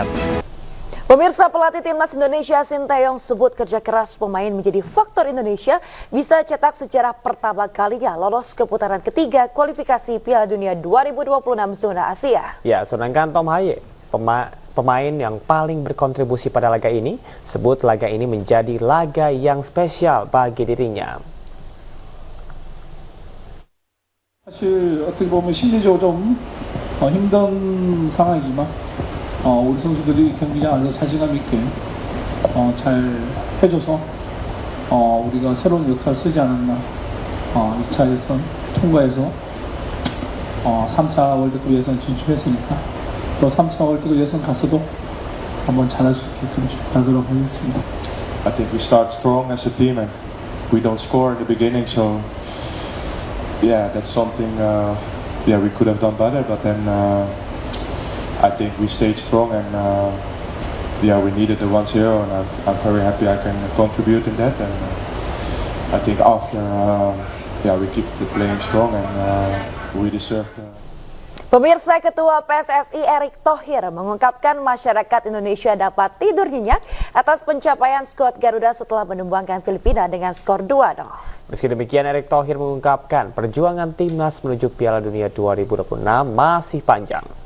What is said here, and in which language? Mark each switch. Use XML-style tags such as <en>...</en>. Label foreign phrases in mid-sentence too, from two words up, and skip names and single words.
<id>Pemirsa, pelatih Timnas Indonesia Sinteyong sebut kerja keras pemain menjadi faktor Indonesia bisa cetak sejarah pertama kalinya lolos ke putaran ketiga kualifikasi Piala Dunia 2026 zona Asia. Ya, sedangkan Tom Haye, pemain yang paling berkontribusi pada laga ini, sebut laga ini menjadi laga yang spesial bagi dirinya.</id> <ko>사실 어떻게 보면 심리적으로 좀 힘든 상황이지만 우리 선수들이 경기장 안에서 자신감 있게 잘 해줘서 우리가 새로운 역사를 쓰지 않았나. 2차 예선 통과해서 3차 월드컵 예선 진출했으니까 또 3차 월드컵 예선 가서도 한번 잘할 수 있게끔 준비하도록 하겠습니다.</ko> <en>I think we start strong as a team and we don't score in the beginning, so yeah, that's something we could have done better, but then I think we stayed strong and we needed the 1-0 and I'm very happy I can contribute in that, and I think after we keep playing strong and we deserve</en> <id>Pemirsa, Ketua PSSI Erick Thohir mengungkapkan masyarakat Indonesia dapat tidur nyenyak atas pencapaian skuad Garuda setelah menumbangkan Filipina dengan skor 2-0. Meski demikian, Erick Thohir mengungkapkan perjuangan timnas menuju Piala Dunia 2026 masih panjang.</id>